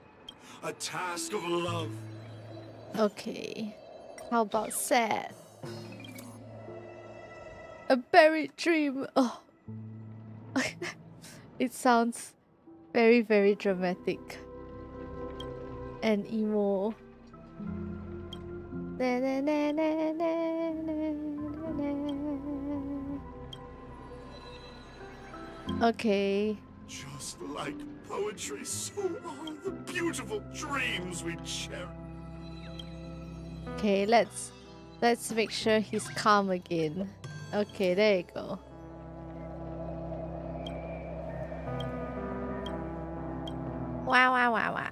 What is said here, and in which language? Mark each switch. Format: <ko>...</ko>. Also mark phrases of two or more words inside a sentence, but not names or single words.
<en>A task of love. Okay. How about sad? A buried dream. Oh. It sounds very, very dramatic. And emo. Na, na, na, na, na, na, na. Okay. Just like poetry, so are the beautiful dreams we cherish. Okay, let's make sure he's calm again. Okay, there you go. Wow, wow, wow, wow.</en>